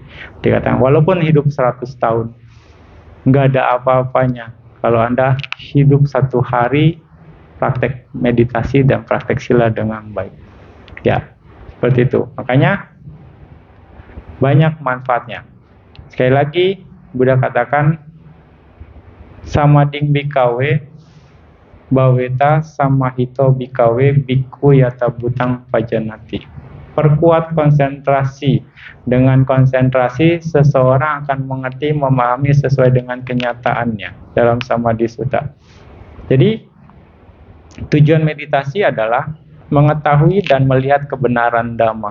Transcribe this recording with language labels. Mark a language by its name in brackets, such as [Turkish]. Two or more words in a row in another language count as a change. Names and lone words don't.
[Indonesian] Dikatakan walaupun hidup 100 tahun nggak ada apa-apanya kalau Anda hidup satu hari praktek meditasi dan praktek sila dengan baik. Ya, seperti itu. Makanya banyak manfaatnya. Sekali lagi, Buddha katakan [Pali] samading bikawe baweta samahito bikawe biku yata butang pajanati. [Indonesian] Perkuat konsentrasi. Dengan konsentrasi, seseorang akan mengerti, memahami sesuai dengan kenyataannya dalam Samadhi Sutta. Jadi, tujuan meditasi adalah mengetahui dan melihat kebenaran Dhamma.